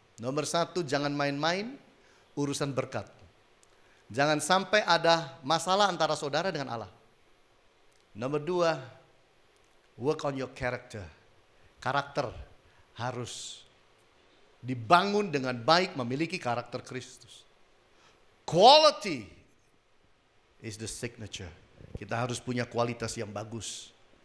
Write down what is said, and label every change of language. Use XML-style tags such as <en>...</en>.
<id>Nomor 1, jangan main-main urusan berkat. Jangan sampai ada masalah antara saudara dengan Allah. Nomor 2,</id> <en>work on your character.</en> <id>Karakter harus dibangun dengan baik, memiliki karakter Kristus.</id> <en>Quality is the signature.</en> <id>Kita harus punya kualitas yang bagus.</id>